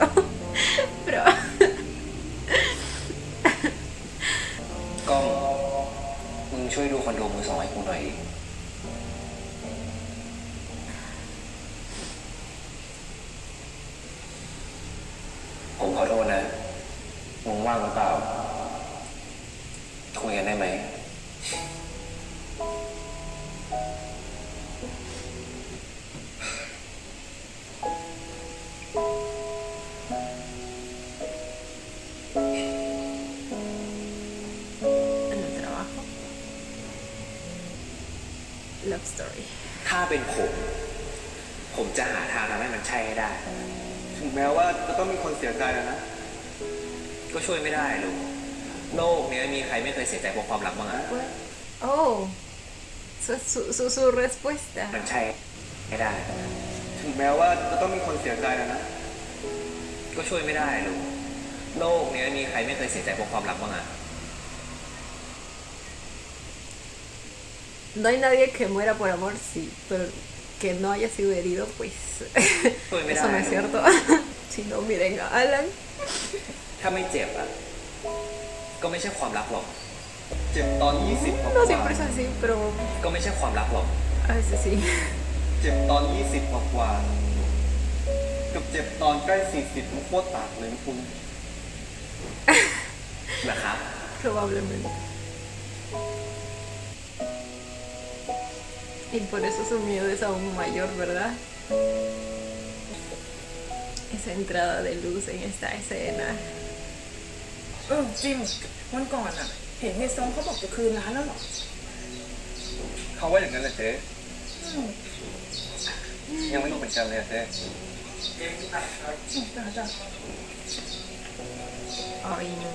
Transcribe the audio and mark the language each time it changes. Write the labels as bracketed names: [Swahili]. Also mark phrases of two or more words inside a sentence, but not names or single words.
[Spanish] Pero [Thai] ก็มึงช่วยดูคอนโดมือสองให้กูหน่อยดิผมขอโทษนะมึงว่างหรือเปล่าคุยกันได้ไหม [Spanish] en el trabajo. [English] Love story. [Thai] ถ้าเป็นผมจะหาทางทำให้มันใช่ให้ได้ ถึงแม้ว่าจะต้องมีคนเสียใจนะ ก็ช่วยไม่ได้ลูกโลกนี้มีใครไม่เคยเสียใจเพราะความรักบ้างอะ [Spanish] Oh, su respuesta. [Thai] มันใช่ให้ได้ ถึงแม้ว่าจะต้องมีคนเสียใจนะ ก็ช่วยไม่ได้ลูกโลกนี้มีใครไม่เคยเสียใจเพราะความรักบ้างอะ [Spanish] No hay nadie que muera por amor, sí, pero que no haya sido herido, pues eso no es cierto. Si no, miren a Alan. [Thai] ถ้าไม่เจ็บอะก็ไม่ใช่ความรักหรอก เจ็บตอน20กว่า [Spanish] No siempre es así, pero [Thai] ก็ไม่ใช่ความรักหรอก [Spanish] a veces sí. [Thai] เจ็บตอน20กว่ากับเจ็บตอนใกล้40มันโคตรต่างเลยนะคุณ นะครับ [Spanish] Probablemente. Y por eso su miedo es aún mayor, ¿verdad? Esa entrada de luz en esta escena. [Thai] จิมวันก่อนอะเห็นเฮียซงเขาบอกจะคืนร้านแล้วเหรอ เขาว่าอย่างนั้นแหละเจ๊ยังไม่รู้เหมือนกันเลยอะเจ๊ [Spanish] Ay, no.